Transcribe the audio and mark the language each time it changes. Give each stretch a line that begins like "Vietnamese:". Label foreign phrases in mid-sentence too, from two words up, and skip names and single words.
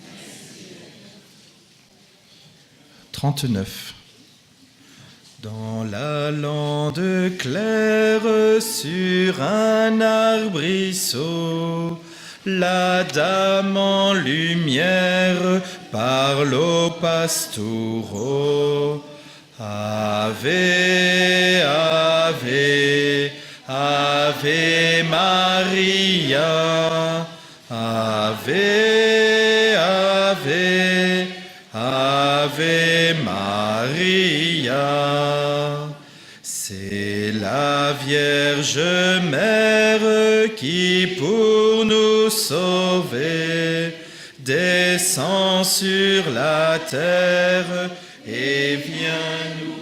French: 39. Dans la lande claire, sur un arbrisseau, la dame en lumière parle aux pastoureaux.
Latin: Ave, Ave, Ave Maria, Ave, Ave, Ave Maria.
French: C'est la Vierge Mère qui pour nous sauver descend sur la terre et vient nous